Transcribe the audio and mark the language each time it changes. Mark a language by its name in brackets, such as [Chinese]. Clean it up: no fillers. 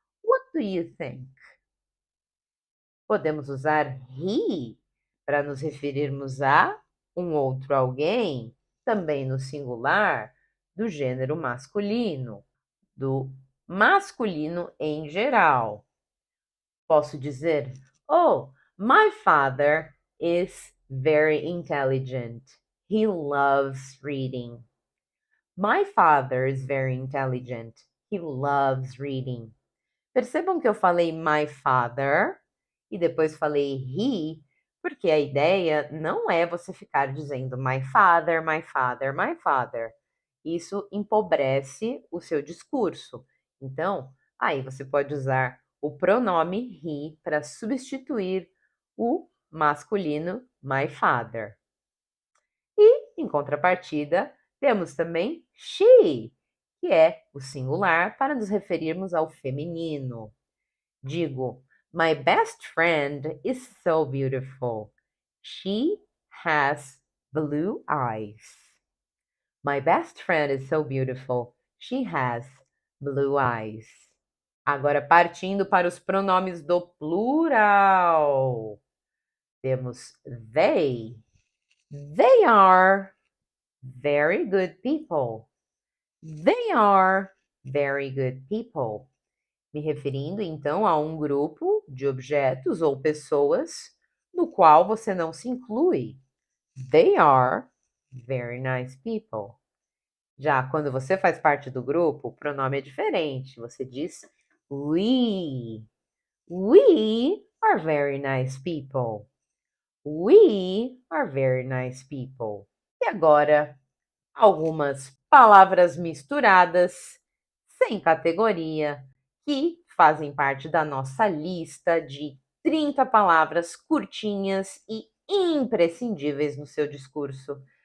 [English] What do you think? [Portuguese] Podemos usar he para nos referirmos a um outro alguém, também no singular, do gênero masculino, do masculino em geral. Posso dizer: [English] Oh, my father is very intelligent. He loves reading. My father is very intelligent. He loves reading. [Portuguese] Percebam que eu falei my father e depois falei he, porque a ideia não é você ficar dizendo my father, my father, my father. Isso empobrece o seu discurso. Então, aí você pode usar o pronome he para substituir o masculino my father. E, em contrapartida, temos também she, que é o singular para nos referirmos ao feminino. Digo, [English] my best friend is so beautiful. She has blue eyes. My best friend is so beautiful. She has blue eyes. [Portuguese] Agora, partindo para os pronomes do plural. Temos they. [English] They are very good people. They are very good people. [Portuguese] Me referindo então a um grupo de objetos ou pessoas no qual você não se inclui. [English] They are very nice people. [Portuguese] Já quando você faz parte do grupo, o pronome é diferente. Você diz we. [English] We are very nice people. We are very nice people. [Portuguese] E agora, algumas palavras misturadas, sem categoria, que fazem parte da nossa lista de 30 palavras curtinhas e imprescindíveis no seu discurso.